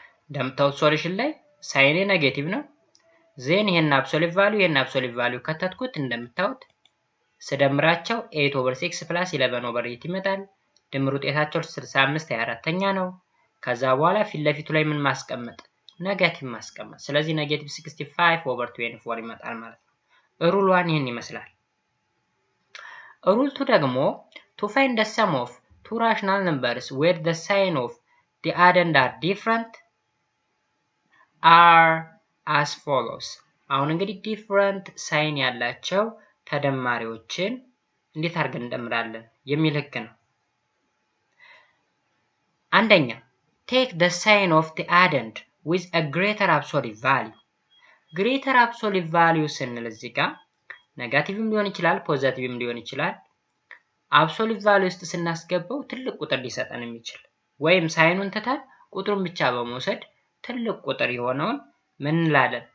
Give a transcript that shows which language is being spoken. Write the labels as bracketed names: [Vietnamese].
[Amharic] እንደምታዩት ሶሉሽን ላይ ሳይኔ ኔጌቲቭ ነው። ዜን ይሄን አብሶሉት ቫልዩ ከተትኩት እንደምታዩት ስደምራቸው 8 over 6 plus 11 over 8 ይመጣል። ድምር ውጤታቸው 65 24ኛ ነው። ከዛ በኋላ ፊት ለፊቱ ላይ ምን ማስቀመጥ? ኔጌቲቭ ማስቀመጥ። ስለዚህ ኔጌቲቭ 65 over 24 ይመጣል ማለት ነው። ሩል 1 ይሄን ይመስላል። ሩል 2 ደግሞ [English] to find the sum of two rational numbers where the sign of the addend are different are as follows. [Amharic] አሁን እንግዲህ ዲፍረንት ሳይን ያላቸው ተደማሪዎችን እንዴት አድርገን እንደምራለን የሚል ህግ ነው። አንደኛ [English] take the sign of the addend with a greater absolute value. [Amharic] greater absolute value ስንል እዚህ ጋር ኔጋቲቭም ሊሆን ይችላል ፖዚቲቭም ሊሆን ይችላል። አብሶሉት ቫልዩ ውስጥ ስናስገባው ትልቅ ቁጥር ሊሰጠን የሚችል ወይም ሳይኑን ትተን ቁጥሩን ብቻ በመውሰድ ትልቅ ቁጥር የሆነውን ምን እንላለን?